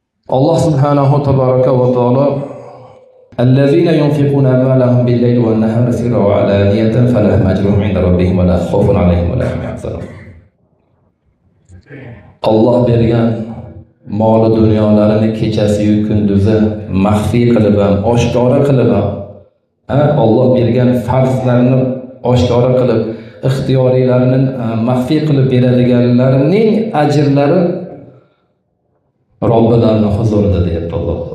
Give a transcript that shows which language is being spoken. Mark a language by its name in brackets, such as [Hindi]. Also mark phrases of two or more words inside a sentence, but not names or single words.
[Arabic] الله سبحانه تبارك وتعالى الذين ينفقون أموالهم بالليل والنهار سرا وعلانية فلهم أجرهم عند ربهم ولا خوف عليهم ولا هم يحزنون. [Uzbek] Alloh bergan mol dunyolarini kechasi-yu kunduzi maxfiy qilib ham, oshkora qilib ham, Alloh bergan farzlarni oshkora qilib, ixtiyoriylarini maxfiy qilib beradiganlarning ajrlari Robbilarining huzurida deyapti Alloh.